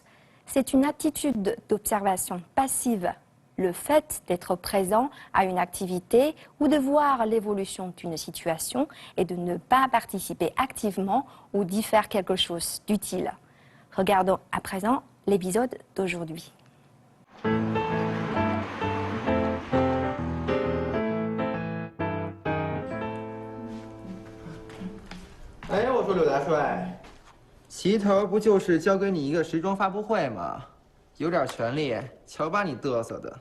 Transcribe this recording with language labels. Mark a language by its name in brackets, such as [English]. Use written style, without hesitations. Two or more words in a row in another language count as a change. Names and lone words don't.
[French] C'est une attitude d'observation passive, le fait d'être présent à une activité ou de voir l'évolution d'une situation et de ne pas participer activement ou d'y faire quelque chose d'utile. Regardons à présent l'épisode d'aujourd'hui. [Chinese] 哎，我说柳大帅，齐头不就是交给你一个时装发布会吗？有点权利，瞧把你嘚瑟的。